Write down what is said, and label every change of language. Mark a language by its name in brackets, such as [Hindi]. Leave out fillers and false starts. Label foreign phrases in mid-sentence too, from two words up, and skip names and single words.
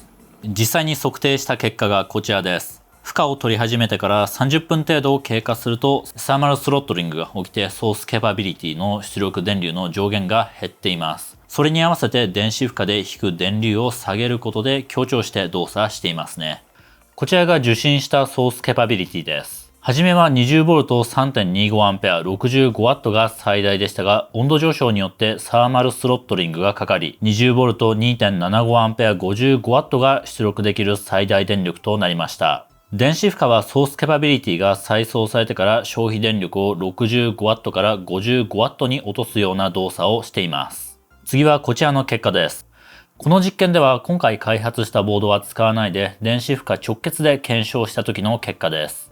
[Japanese] 実際に測定した結果がこちらです。負荷を取り始めてから30分程度を経過するとサーマルスロットリングが起きてソースキャパビリティの出力電流の上限が減っています。それに合わせて電子負荷で引く電流を下げることで強調して動作していますね。こちらが受信したソースキャパビリティです。はじめは 20V3.25A65W が最大でしたが温度上昇によってサーマルスロットリングがかかり 20V2.75A55W が出力できる最大電力となりました。電子負荷はソースキャパビリティが再送されてから消費電力を 65W から 55W に落とすような動作をしています。次はこちらの結果です。この実験では今回開発したボードは使わないで電子負荷直結で検証した時の結果です。